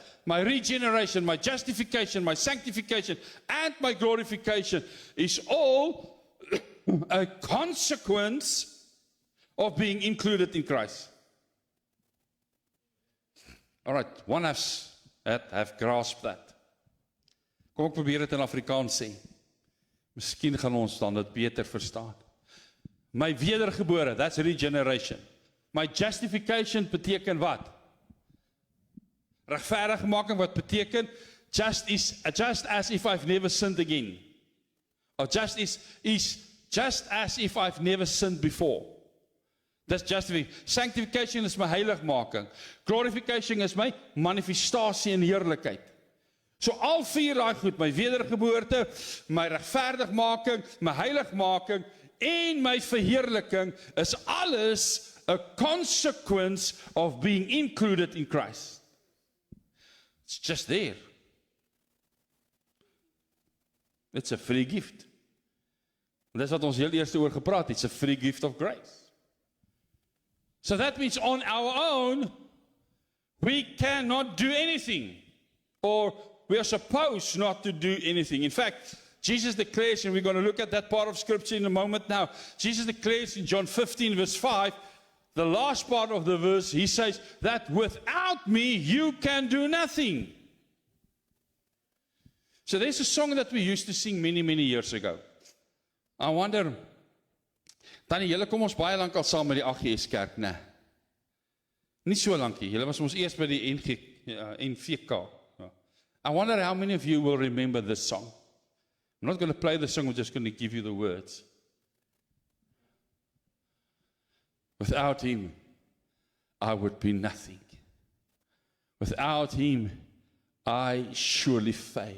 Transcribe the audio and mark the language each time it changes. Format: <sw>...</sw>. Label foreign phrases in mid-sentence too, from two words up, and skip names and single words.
<en>My regeneration, my justification, my sanctification, and my glorification is all a consequence of being included in Christ. All right, one have grasped that.</en> <af>Kom ek probeer dit in Afrikaans sê. Miskien gaan ons dan dit beter verstaan. My wedergebore,</af> <en>that's regeneration.</en> <af>My justification beteken wat? Regverdigmaking wat beteken</af> <en>just as if I've never sinned again. Or just as if I've never sinned before. That's justification. Sanctification is my heiligmaking.</en> <af>Glorification is my manifestasie in heerlikheid. So al vier daai goed, my wedergeboorte, my regverdigmaking, my heiligmaking en my verheerliking is alles</af> <en>a consequence of being included in Christ. It's just there. It's a free gift.</en> <af>En dis wat ons heel eerste oor gepraat het,</af> <en>it's a free gift of grace. So that means on our own, we cannot do anything, or we are supposed not to do anything. In fact, Jesus declares, and we're going to look at that part of Scripture in a moment now, Jesus declares in John 15 verse 5, the last part of the verse, He says that without me, you can do nothing. So there's a song that we used to sing many, many years ago. I wonder,</en> <af>Tannie, julle kom ons baie lank al saam met die AGS kerk, né? Nie so lankie, julle was ons eers by die NVK.</af> <en>I wonder how many of you will remember this song. I'm not going to play the song, I'm just going to give you the words. Without Him, I would be nothing. Without Him, I surely fail.</en>